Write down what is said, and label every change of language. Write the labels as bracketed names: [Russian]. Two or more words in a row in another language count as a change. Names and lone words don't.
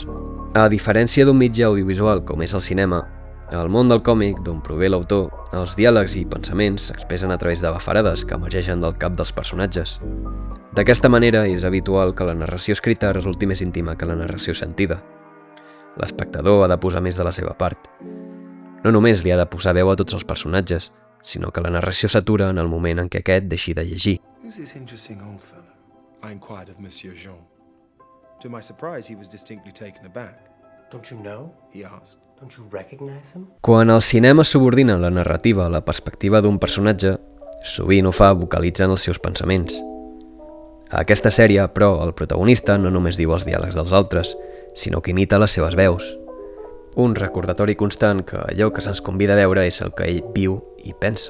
[Catalan] A diferència d'un mitjà audiovisual com és el cinema, al món del còmic, d'on prové l'autor, els diàlegs i pensaments s'expressen a través de bafarades que emergeixen del cap dels personatges. D'aquesta manera és habitual que la narració escrita resulti més íntima que la narració sentida. L'espectador ha de posar més de la seva part. No només li ha de posar veu a tots els personatges, sinó que la narració s'atura en el moment en què aquest deixi de llegir. [English] Who's this interesting old fellow? I inquired of Monsieur Jean. To my surprise, he was distinctly taken aback. Don't you know? He asked. Don't you recognize him? [Catalan] Quan el cinema subordina la narrativa a la perspectiva d'un personatge, sovint ho fa vocalitzant els seus pensaments. A aquesta sèrie, però, el protagonista no només diu els diàlegs dels altres, sinó que imita les seves veus. Un recordatori constant que allò que se'ns convida a veure és el que ell viu i pensa.